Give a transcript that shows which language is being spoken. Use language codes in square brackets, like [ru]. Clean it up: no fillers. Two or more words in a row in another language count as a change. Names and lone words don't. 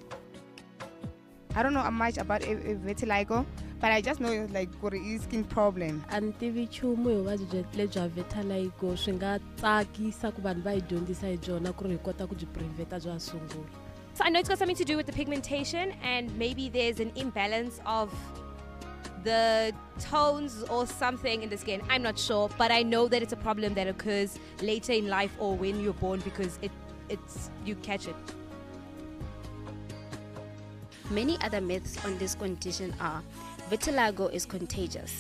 [en] I don't know much about vitiligo, but I just know it's like a skin problem. [ts] And TV chumu vuvabyi lebya vitiligo swi nga tsakisa ku vanhu va yi dyondzisa hi byona ku ri hi kota ku byi preventa bya sungula. [en] So I know it's got something to do with the pigmentation, and maybe there's an imbalance of the tones or something in the skin. I'm not sure, but I know that it's a problem that occurs later in life or when you're born because you catch it. Many other myths on this condition are: vitiligo is contagious.